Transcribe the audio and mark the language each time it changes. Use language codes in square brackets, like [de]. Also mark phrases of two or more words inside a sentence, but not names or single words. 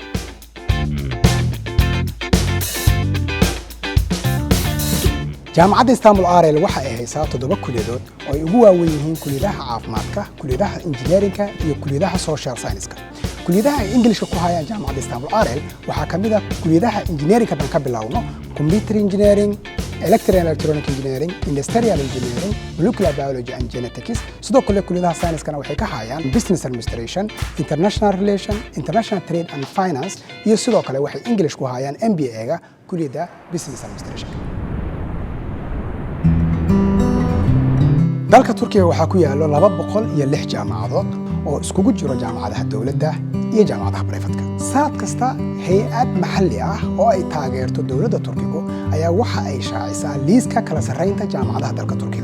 [so] Jamacadda Istanbul Arel waxa ay haysaa 7 kuliyadood oo ay ugu waaweyn yihiin kuliyadaha caafimaadka, kuliyadaha engineeringa iyo kuliyadaha [en] social science-ka. [so] kuliyadaha Englishka ku hayaan Jamacadda Istanbul Arel waxa kamid ah kuliyadaha engineeringa tan ka bilowno [en] computer engineering, electrical and electronic engineering, industrial engineering, molecular biology and genetics. [so] sidoo kale kuliyadaha science-kana waxay ka hayaan [en] business administration, international relation, international trade and finance [so] iyo sidoo kale waxay English ku hayaan MBA-ga kuliyada [en] business administration. [so] dalka Turkiga waxa ku yaalo 206 jaamacadood oo iskugu jiro jaamacadaha dawladda iyo jaamacadaha private-ka. sanad kasta hay'ad maxalli ah oo ay taageerto dawladda Turkiga ayaa waxa ay shaacisaa liiska kala sarreynta jaamacadaha dalka Turkiga.